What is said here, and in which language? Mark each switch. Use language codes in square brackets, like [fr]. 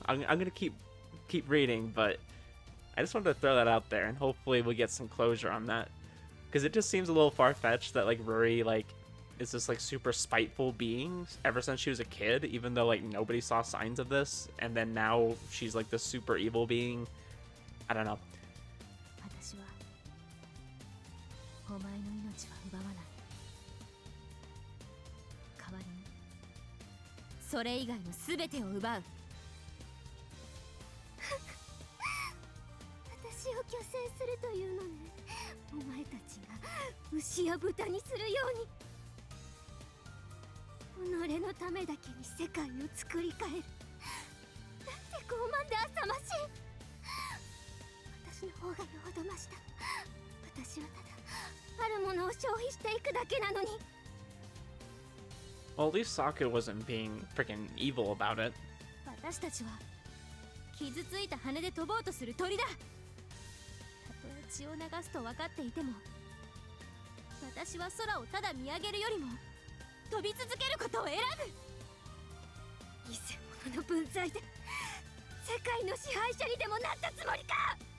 [en] I'm gonna keep reading, but I just wanted to throw that out there, and hopefully we'll get some closure on that, because it just seems a little far-fetched that like Ruri like is this like super spiteful being ever since she was a kid, even though like nobody saw signs of this, and then now she's like this super evil being. I don't know. [ja] 私はお前の命は奪わない。代わりにそれ以外の全てを奪う。私を虚勢するというのね。お前たちが牛や豚にするように。己のためだけに世界を作り変える。なんて傲慢で浅ましい。私の方がよほどました。私はただあるものを消費していくだけなのに。 [en] Well, at least Saku wasn't being freaking evil about it. [ja] 私たちは傷ついた羽で飛ぼうとする鳥だ。たとえ血を流すと分かっていても、私は空をただ見上げるよりも 飛び続けることを選ぶ。偽物の分際で世界の支配者にでもなったつもりか。